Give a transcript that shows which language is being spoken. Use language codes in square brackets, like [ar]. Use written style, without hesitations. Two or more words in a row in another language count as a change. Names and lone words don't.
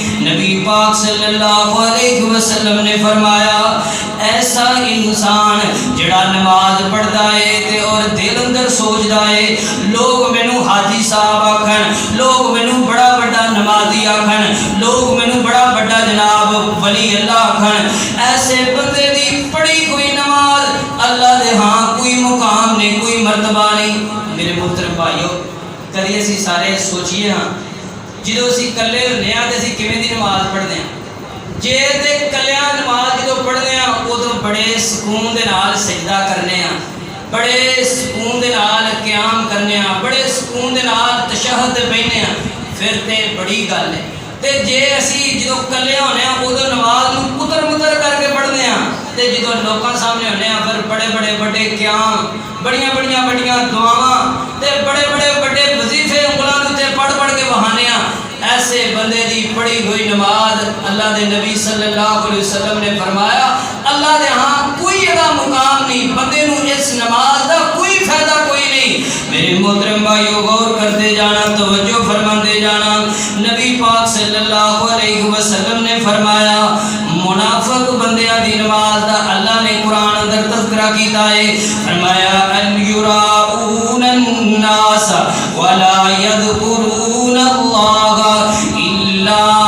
[pa] نبی پاک [ar] صلی اللہ علیہ وسلم [pa] نے فرمایا ایسا انسان جڑا نماز پڑھدا ہے تے اور دل اندر سوچدا ہے لوگ مینوں حاجی صاحب آکھن، لوگ مینوں بڑا بڑا نمازی آکھن، لوگ مینوں بڑا بڑا جناب ولی اللہ آکھن، ایسے بندے دی پڑھی کوئی نماز اللہ دے ہاں کوئی مقام نہیں، کوئی مرتبہ نہیں۔ میرے محترم بھائیو کدی اسی سارے سوچیے ہاں جدو اسی کلے ہونے ہاں تے اسی کیویں دی نماز پڑھدے ہاں؟ جے تے کلیاں نماز جدو پڑھدے ہاں ادو بڑے سکون دے نال سجدہ کرنے ہاں، بڑے سکون دے نال قیام کرنے ہاں، بڑے سکون دے نال تشہد تے بیٹھنے ہاں، پھر تے بڑی گل ہے۔ تے جے اسی جدو کلے ہونے ہاں ادو نماز نو کتر متر کر کے پڑھدے ہاں، تے جدو لوکاں سامنے ہونے ہاں پھر بڑے بڑے بڑے قیام، بڑیاں بڑیاں بڑیاں دعاواں تے بڑے بڑے بڑے وظیفے انگلاں تے پڑھ پڑھ کے بہانے ہاں۔ ایسے بندے دی پڑھی ہوئی نماز اللہ دے نبی [ar] صلی اللہ علیہ وسلم [pa] نے فرمایا اللہ دے ہاں کوئی ادا مقام نہیں، بندے نو اس نماز دا کوئی فائدہ کوئی نہیں۔ میرے محترم بھائیو غور کرتے جانا، توجہ فرماتے جانا، نبی پاک [ar] صلی اللہ علیہ وسلم [pa] نے فرمایا منافق بندیاں دی نماز دا اللہ نے قرآن اندر تذکرہ کیتا ہے، فرمایا [ar] ان یراؤن الناس ولا یذکرون اللہ الا